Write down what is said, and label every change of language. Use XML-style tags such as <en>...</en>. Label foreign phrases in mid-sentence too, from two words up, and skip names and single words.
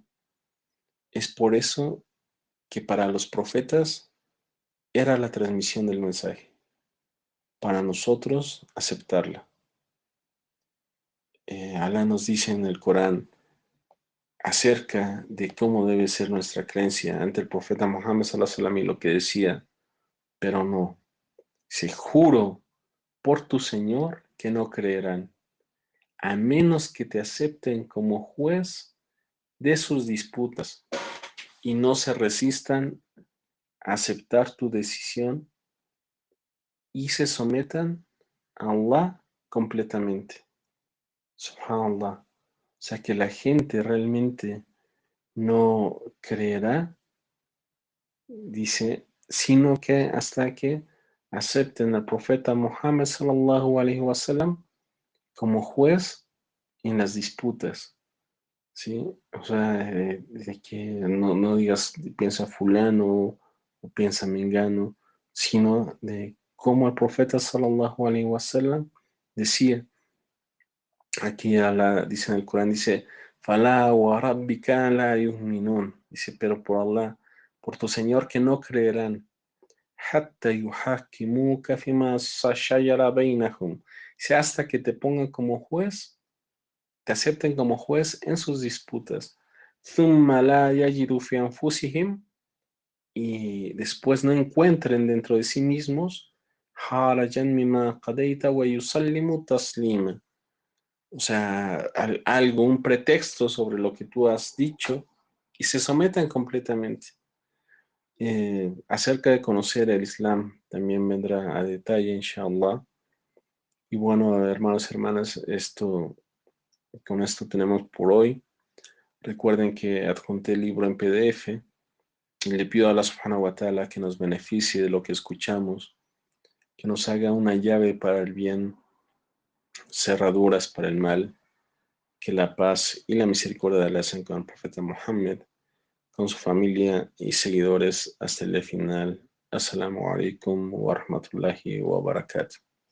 <es>Es por eso que para los profetas era la transmisión del mensaje, para nosotros aceptarla. Alá nos dice en el Corán acerca de cómo debe ser nuestra creencia ante el profeta Muhammad</es> <ar>صلى الله عليه وسلم</ar> <es>y lo que decía, pero no, se juro por tu Señor que no creerán, a menos que te acepten como juez de sus disputas y no se resistan a aceptar tu decisión y se sometan a Allah completamente. Subhanallah. O sea que la gente realmente no creerá, dice, sino que hasta que acepten al profeta Muhammad</es> <ar>صلى الله عليه وسلم</ar> <es>como juez en las disputas, ¿sí? O sea, de que no digas piensa fulano o piensa mengano, sino de cómo el profeta</es> <ar>صلى الله عليه وسلم</ar> <es>decía, aquí dice en el Corán, dice,</es> <ar>فلا وربك لا يؤمنون,</ar> <es>dice, pero por Allah, por tu Señor que no creerán,</es> <ar>حتى يحكموك فيما شجر بينهم,</ar> <es>dice, hasta que te pongan como juez, te acepten como juez en sus disputas.</es> <ar>ثم لا يجدوا في أنفسهم,</ar> <es>y después no encuentren dentro de sí mismos</es> <ar>حرجا مما قضيت ويسلموا تسليما.</ar> <es>O sea, algo, un pretexto sobre lo que tú has dicho y se sometan completamente. Acerca de conocer el Islam también vendrá a detalle, inshallah. Y bueno, hermanos y hermanas, con esto tenemos por hoy. Recuerden que adjunté el libro en PDF y le pido a Allah</es> <ar>سبحانه وتعالى</ar> <es>que nos beneficie de lo que escuchamos, que nos haga una llave para el bien, cerraduras para el mal, que la paz y la misericordia de Allah sean con el profeta Muhammad, con su familia y seguidores hasta el día final.</es> <ar>السلام عليكم ورحمة الله وبركاته.</ar>